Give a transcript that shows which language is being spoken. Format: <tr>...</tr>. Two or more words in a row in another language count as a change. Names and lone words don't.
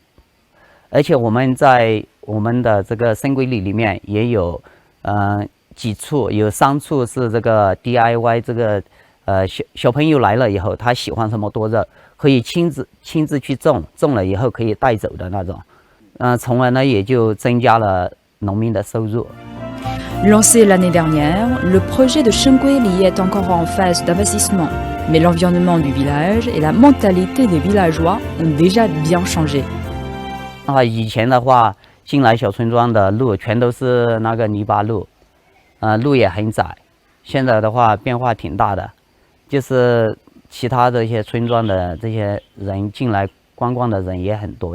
<zh>而且我们在 我们的这个生规里面也有几处，有3处是这个 DIY 这个小朋友来了以后，他喜欢什么多肉，可以亲自去种，种了以后可以带走的那种，从而呢也就增加了农民的收入。</zh> <fr>Lancé l'année dernière, le projet de Shengguili est encore en phase d'investissement, mais l'environnement du village et la mentalité des villageois ont déjà bien changé.</fr> <zh>以前的话。进来小村庄的路全都是那个泥巴路，路也很窄。现在的话变化挺大的，就是其他的一些村庄的这些人进来观光的人也很多。</zh>